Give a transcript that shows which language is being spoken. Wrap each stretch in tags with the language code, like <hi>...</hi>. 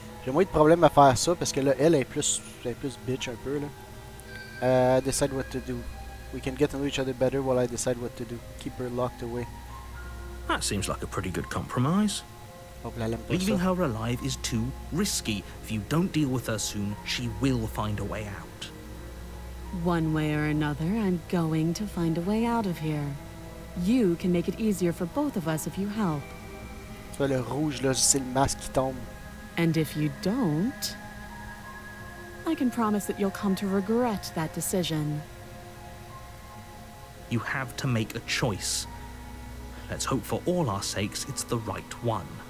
<fr>J'ai moins de problème à faire ça, parce que là, elle est plus bitch un peu, là.</fr> <en>Decide what to do. We can get to know each other better while I decide what to do. Keep her locked away. That seems like a pretty good compromise.</en> <fr>Oh, là, elle aime pas</fr> <en>Leaving</en> <fr>ça.</fr> <en>her alive is too risky. If you don't deal with her soon, she will find a way out. One way or another, I'm going to find a way out of here. You can make it easier for both of us if you help.</en> <fr>Tu vois, le rouge, là, c'est le masque qui tombe.</fr> <en>And if you don't, I can promise that you'll come to regret that decision. You have to make a choice. Let's hope for all our sakes it's the right one.</en>